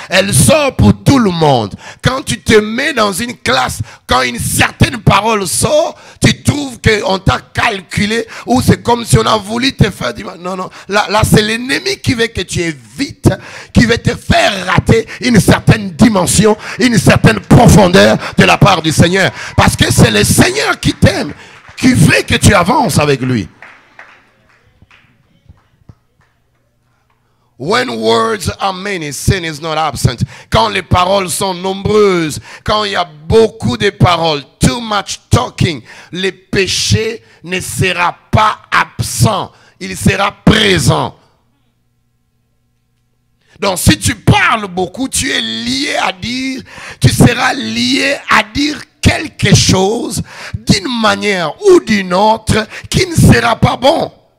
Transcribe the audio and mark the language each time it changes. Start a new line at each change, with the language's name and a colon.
French: Elle sort pour tout le monde. Quand tu te mets dans une classe, quand une certaine parole sort, tu trouves qu'on t'a calculé ou c'est comme si on a voulu te faire du mal. Non, non. Là c'est l'ennemi qui veut que tu évites, qui veut te faire rater une certaine dimension, une certaine profondeur de la part du Seigneur. Parce que c'est le Seigneur qui t'aime, qui veut que tu avances avec lui.
English: When words are many, sin is not absent.
French: Quand les paroles sont nombreuses, quand il y a beaucoup de paroles,
English: too much talking,
French: le péché ne sera pas absent, il sera présent. Donc si tu parles beaucoup, tu es lié à dire, tu seras lié à dire quelque chose d'une manière ou d'une autre qui ne sera pas bon.